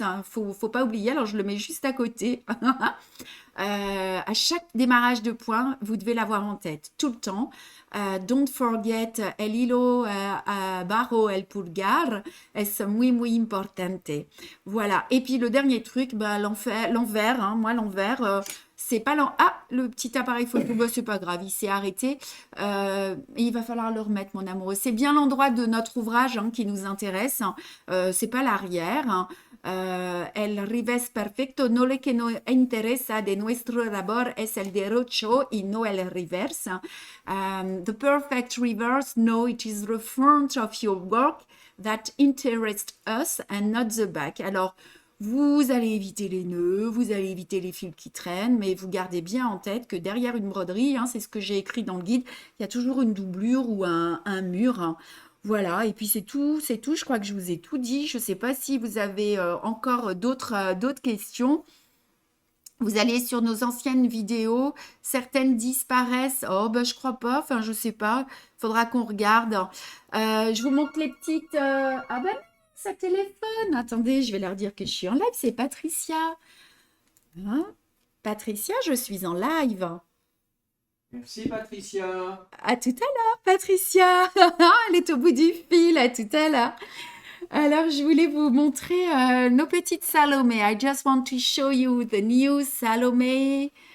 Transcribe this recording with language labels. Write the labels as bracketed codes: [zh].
[fr] Hein, faut pas oublier, alors je le mets juste à côté. À chaque démarrage de point, vous devez l'avoir en tête tout le temps. [en] Don't forget [es] el hilo bajo el pulgar es muy muy importante. [fr] Voilà. Et puis le dernier truc, l'envers. Hein, moi l'envers, c'est pas le petit appareil photo, c'est pas grave, il s'est arrêté. Il va falloir le remettre, mon amoureux. C'est bien l'endroit de notre ouvrage hein, qui nous intéresse. Hein. C'est pas l'arrière. Hein. [es] El revés perfecto, no le que nos interesa de nuestro labor es el derecho y no el reverse. [en] The perfect reverse, no, it is the front of your work that interests us and not the back. [fr] Alors, vous allez éviter les nœuds, vous allez éviter les fils qui traînent, mais vous gardez bien en tête que derrière une broderie, hein, c'est ce que j'ai écrit dans le guide, il y a toujours une doublure ou un mur. Hein. Voilà, et puis c'est tout. Je crois que je vous ai tout dit. Je ne sais pas si vous avez encore d'autres questions. Vous allez sur nos anciennes vidéos, certaines disparaissent. Oh, ben, je crois pas, enfin, je sais pas. Faudra qu'on regarde. Je vous montre les petites. Ah ben, ça téléphone. Attendez, je vais leur dire que je suis en live. C'est Patricia. Hein? Patricia, je suis en live. Merci Patricia. À tout à l'heure, Patricia. Elle est au bout du fil. À tout à l'heure. Alors, je voulais vous montrer nos petites Salomé. [en] I just want to show you the new Salomé.